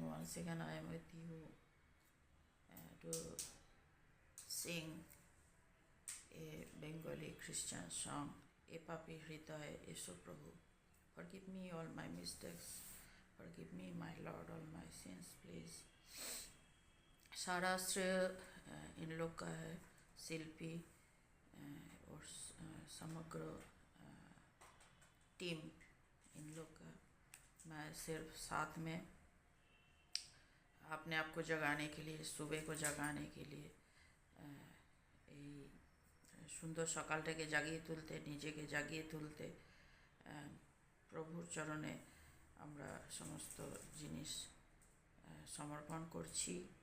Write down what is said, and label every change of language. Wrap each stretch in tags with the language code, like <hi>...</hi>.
<en>Once again, I am with you to sing a Bengali Christian song, E Papi Hridaye Esho Prabhu. Forgive me all my mistakes. Forgive me, my Lord, all my sins, please.</en> <hi>सारा श्रेय इन लोग का है, शिल्पी और समग्र team इन लोग का। मैं सिर्फ साथ में अपने आप को जगाने के लिए,</hi> <bn>सुबह को जगाने के लिए এই সুন্দর সকালটাকে জাগিয়ে তুলতে, নিজেকে জাগিয়ে তুলতে প্রভুর চরণে আমরা সমস্ত জিনিস সমর্পণ করছি।</bn>